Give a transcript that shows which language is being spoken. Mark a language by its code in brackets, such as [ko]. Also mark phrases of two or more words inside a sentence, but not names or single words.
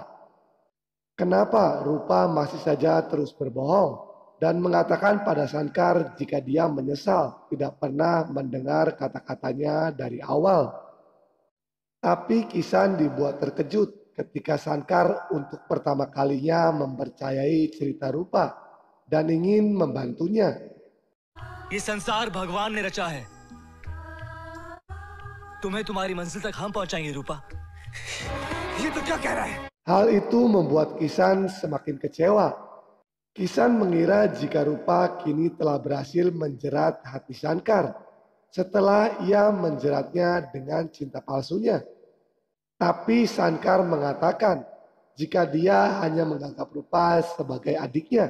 [id] Kenapa Rupa masih saja terus berbohong dan mengatakan pada Sankar jika dia menyesal tidak pernah mendengar kata-katanya dari awal. Tapi Kisan dibuat terkejut ketika Sankar untuk pertama kalinya mempercayai cerita Rupa dan ingin membantunya. [hi] ये संसार भगवान ने रचा है। तुम्हें तुम्हारी मंजिल तक हम पहुंचाएंगे रूपा। ये तो क्या कह रहा है? [id] Hal itu membuat Kisan semakin kecewa. Kisan mengira jika Rupa kini telah berhasil menjerat hati Sankar setelah ia menjeratnya dengan cinta palsunya. Tapi Sankar mengatakan jika dia hanya menganggap Rupa sebagai adiknya.